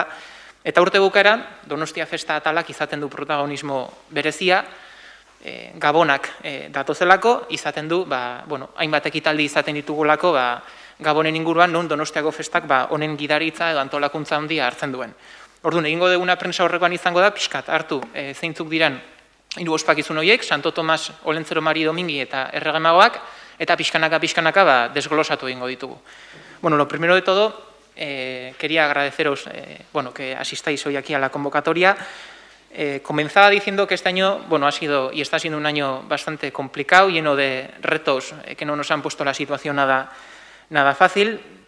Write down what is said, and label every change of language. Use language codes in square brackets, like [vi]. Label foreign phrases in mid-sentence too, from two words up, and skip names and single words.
[eu] Eta urte bukaeran, Donostia festa atalak izaten du protagonismo berezia, gabonak datozelako, izaten du, hainbat ekitaldi izaten ditugulako, gabonen inguruan, non Donostiako festak honen gidaritza edo antolakuntza handia hartzen duen. Orduan, egingo duguna prensa horrekoan izango da, pixkat hartu zeintzuk diren hiru ospakizun horiek, Santo Tomas, Olentzero Mari Domingi eta Erregemagoak, eta pixkanaka desglosatu egingo ditugu. [es] Lo primero de todo, quería agradeceros que asistáis hoy aquí a la convocatoria. Comenzaba diciendo que este año ha sido y está siendo un año bastante complicado, lleno de retos que no nos han puesto la situación nada fácil.